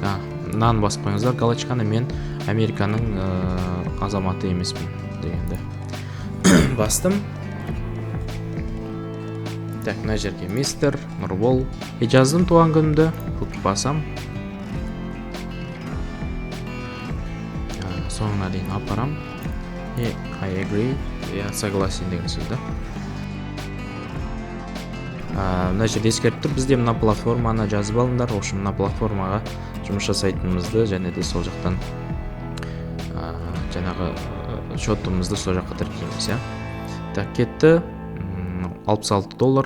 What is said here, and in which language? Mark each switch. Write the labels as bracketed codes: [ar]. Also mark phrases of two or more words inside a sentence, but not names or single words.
[kk] Мынаны басып қойыңыздар, галочканы. Мен Американың азаматы емеспін дегенде. Бастым. Так, мына жерге мистер Нұрбол. Жаздым туған күнімді. Басам. Соңына дейін апарам. [en] I agree. [ru] Я согласен [kk] деген сөзді. Мына жерде ескертіп тұр, бізде мына платформаны жазып алыңдар. Ошын мына платформаға жұмыс жасайтынымызды және де сол жақтан жаңағы шотымызды сол жаққа тіркейміз. Так, кетті. $66.